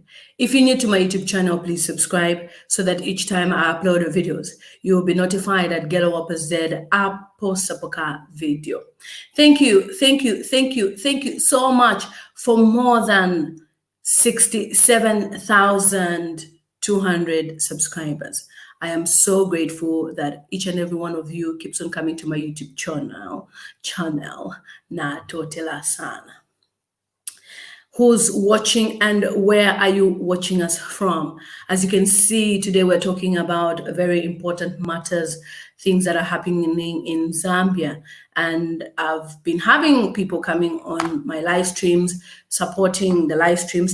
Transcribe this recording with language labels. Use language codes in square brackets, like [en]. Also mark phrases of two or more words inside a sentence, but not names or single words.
[en] If you're new to my YouTube channel, please subscribe so that each time I upload videos, you will be notified that Z I post a video. Thank you so much for more than 67,200 subscribers. I am so grateful that each and every one of you keeps on coming to my YouTube channel [bem] na totela sana. [en] Who's watching and where are you watching us from? As you can see, today we're talking about very important matters, things that are happening in Zambia. And I've been having people coming on my live streams, supporting the live streams.